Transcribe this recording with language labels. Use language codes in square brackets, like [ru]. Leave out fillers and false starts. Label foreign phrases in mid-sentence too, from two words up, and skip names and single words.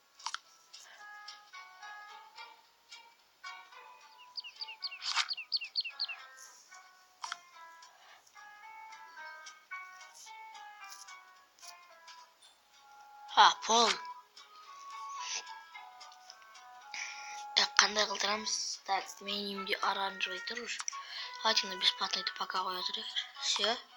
[kk] Пол. Так, қандай қылдырамыз? Так, менюмде [ru] оранжевый тұр уж. Давайте на бесплатный-то пока [kk] қоя тұрайық. [ru] Все.